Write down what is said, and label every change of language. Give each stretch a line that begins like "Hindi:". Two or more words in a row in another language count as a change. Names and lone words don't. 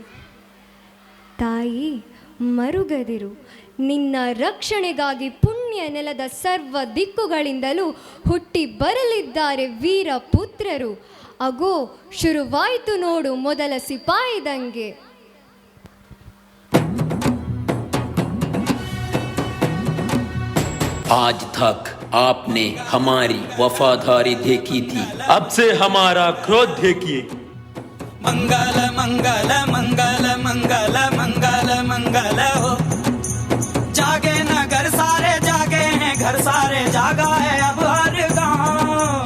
Kannada: ತಾಯಿ ಮರುಗದಿರು, ನಿನ್ನ ರಕ್ಷಣೆಗಾಗಿ ಪುಣ್ಯ ನೆಲದ ಸರ್ವ ದಿಕ್ಕುಗಳಿಂದಲೂ ಹುಟ್ಟಿ ಬರಲಿದ್ದಾರೆ ವೀರ ಪುತ್ರರು. ಅಗೋ ಶುರುವಾಯಿತು ನೋಡು ಮೊದಲ ಸಿಪಾಯಿ ದಂಗೆ.
Hindi: आज तक आपने हमारी वफादारी देखी थी, अब से हमारा क्रोध देखिए। मंगल मंगल मंगल मंगल मंगल मंगल हो, जागे नगर सारे जागे हैं, घर सारे जागा है अब हर गाँव।